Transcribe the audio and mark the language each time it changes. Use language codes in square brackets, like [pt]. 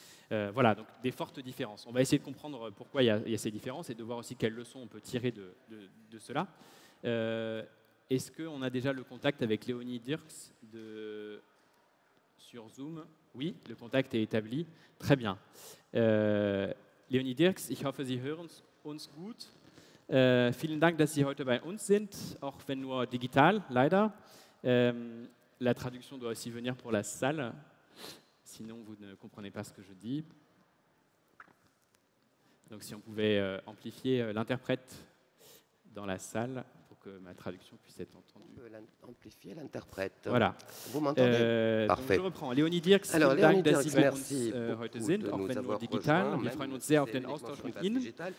[fr] Voilà, donc des fortes différences. On va essayer de comprendre pourquoi il y a ces différences et de voir aussi quelles leçons on peut tirer de cela. Est-ce qu'on a déjà le contact avec Léonie Dirks sur Zoom? Oui, le contact est établi. Très bien. [de] Léonie Dirks, ich hoffe, Sie hören uns gut. Vielen Dank, dass Sie heute bei uns sind, auch wenn nur digital, leider. [fr] La traduction doit aussi venir pour la salle. Sinon, vous ne comprenez pas ce que je dis. Donc, si on pouvait amplifier l'interprète dans la salle pour que ma traduction puisse être entendue. On peut amplifier l'interprète. Voilà. Vous m'entendez? Parfait. Donc je reprends. Léonie Dirks, alors Léonie Dirks, merci [de] heute sind, auch wenn nur digital. Wir freuen uns sehr auf den Austausch mit Ihnen.